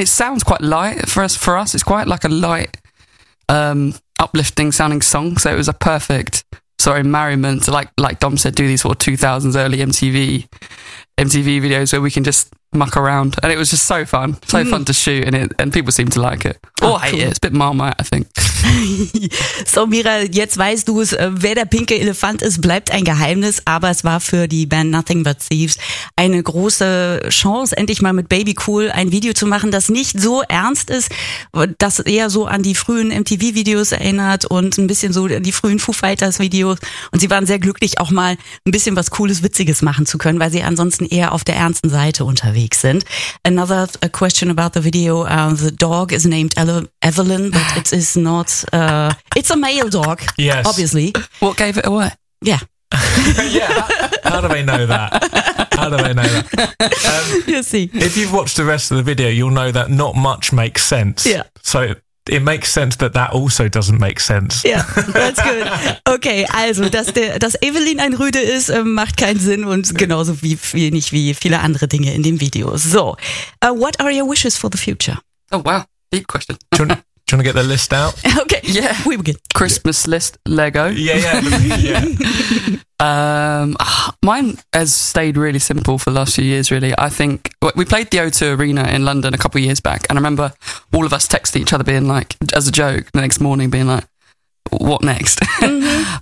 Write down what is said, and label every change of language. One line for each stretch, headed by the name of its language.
English: And it sounds quite light for us. For us, it's quite like a light, uplifting sounding song. So it was a perfect, merriment to, like Dom said, do these sort of 2000s early MTV videos where we can just muck around, and it was just so fun to shoot, and people seem to like it. Oh, hey, cool. It's a bit Marmite, I think.
German: So Mira, jetzt weißt du es, wer der pinke Elefant ist, bleibt ein Geheimnis, aber es war für die Band Nothing But Thieves eine große Chance, endlich mal mit Baby Cool ein Video zu machen, das nicht so ernst ist, das eher so an die frühen MTV-Videos erinnert und ein bisschen so die frühen Foo Fighters-Videos, und sie waren sehr glücklich, auch mal ein bisschen was Cooles, Witziges machen zu können, weil sie ansonsten eher auf der ernsten Seite unterwegs sind.
English: Another question about the video, the dog is named Evelyn, but it is not it's a male dog, yes, obviously. What gave it away? Yeah. Yeah, how do they know that? You'll see. If you've watched the rest of the video, you'll know that not much makes sense. Yeah. So it makes sense that that also doesn't make sense. Yeah, that's good.
German: Okay, also, dass Evelyn ein Rüde ist, macht keinen Sinn, und genauso wie viele andere Dinge in dem Video.
English: So, what are your wishes for the future? Oh, wow, deep question. Do you want to get the list out? Okay. Yeah. We begin. Christmas list, Lego. Yeah. Mine has stayed really simple for the last few years, really. I think we played the O2 Arena in London a couple of years back, and I remember all of us texting each other being like, as a joke, the next morning being like, what next? Mm-hmm.